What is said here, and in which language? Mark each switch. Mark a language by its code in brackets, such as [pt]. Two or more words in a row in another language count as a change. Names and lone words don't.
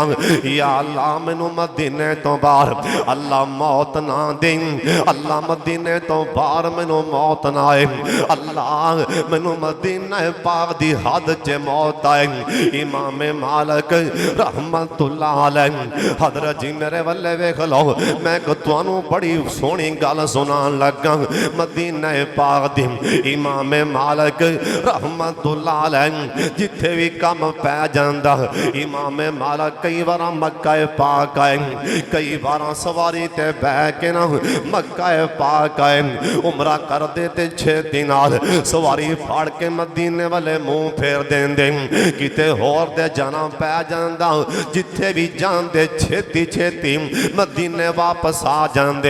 [pa] ਯਾ ਅੱਲਾਹ ਮੈਨੂੰ ਮਦੀਨੇ ਤੋਂ ਬਾਹਰ ਅੱਲਾਹ ਮੌਤ ਨਾ ਦੇ, ਅੱਲਾਹ ਮਦੀਨੇ ਤੋਂ ਬਾਹਰ ਮੈਨੂੰ ਮੌਤ ਨਾ ਆਏ, ਅੱਲਾਹ ਮੈਨੂੰ ਮਦੀਨਾ ਪਾਕ ਦੀ ਹੱਦ ਚ ਮੌਤ ਆਏ। ਇਮਾਮ ਮਾਲਿਕ ਰਹਿਮਤੁੱਲਾਹ ਅਲੈਹ, ਹਜ਼ਰਤ ਜੀ ਮੇਰੇ ਵੱਲੇ ਵੇਖ ਲੋ, ਮੈਂ ਤੁਹਾਨੂੰ ਬੜੀ ਸੋਹਣੀ ਗੱਲ ਸੁਣਾਉਣ ਲੱਗਾ ਮਦੀਨਾ ਪਾਕ ਦੀ। ਇਮਾਮ ਮਾਲਿਕ ਰਹਿਮਤੁੱਲਾਹ ਅਲੈਹ ਜਿੱਥੇ ਵੀ ਕੰਮ ਪੈ ਜਾਂਦਾ, ਇਮਾਮ ਮਾਲਿਕ ਕਈ ਵਾਰ ਮੱਕਾ ਪਾਕ ਆਏ, ਕਈ ਵਾਰ ਸਵਾਰੀ ਤੇ ਬਹਿ ਕੇ ਨਾ ਮੱਕਾ ਪਾਕ ਆਏ, ਉਮਰਾ ਕਰ ਦੇ ਤੇ 6 ਦਿਨ ਸਵਾਰੀ ਫਾੜ ਕੇ ਮਦੀਨੇ ਵਾਲੇ ਮੂੰਹ ਫੇਰ ਦੇਂਦੇ ਕਿਤੇ ਹੋਰ ਦੇ ਜਾਣਾ ਪੈ ਜਾਂਦਾ ਜਿੱਥੇ ਵੀ ਜਾਂਦੇ ਛੇਤੀ ਛੇਤੀ ਮਦੀਨੇ ਵਾਪਸ ਆ ਜਾਂਦੇ।